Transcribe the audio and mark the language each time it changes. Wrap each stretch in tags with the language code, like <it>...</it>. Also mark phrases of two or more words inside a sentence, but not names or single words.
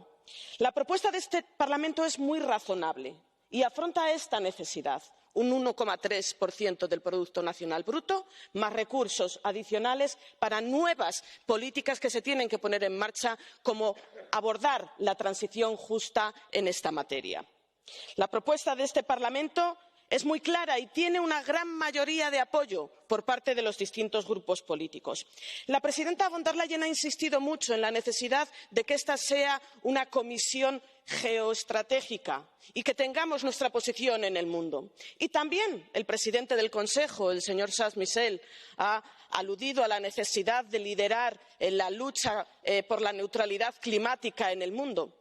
<es>La propuesta de este Parlamento es muy razonable y afronta esta necesidad, un 1,3% del Producto Nacional Bruto, más recursos adicionales para nuevas políticas que se tienen que poner en marcha, como abordar la transición justa en esta materia. La propuesta de este Parlamento es muy clara y tiene una gran mayoría de apoyo por parte de los distintos grupos políticos. La presidenta von der Leyen ha insistido mucho en la necesidad de que esta sea una comisión geoestratégica y que tengamos nuestra posición en el mundo. Y también el presidente del Consejo, el señor Charles Michel, ha aludido a la necesidad de liderar la lucha por la neutralidad climática en el mundo.</es>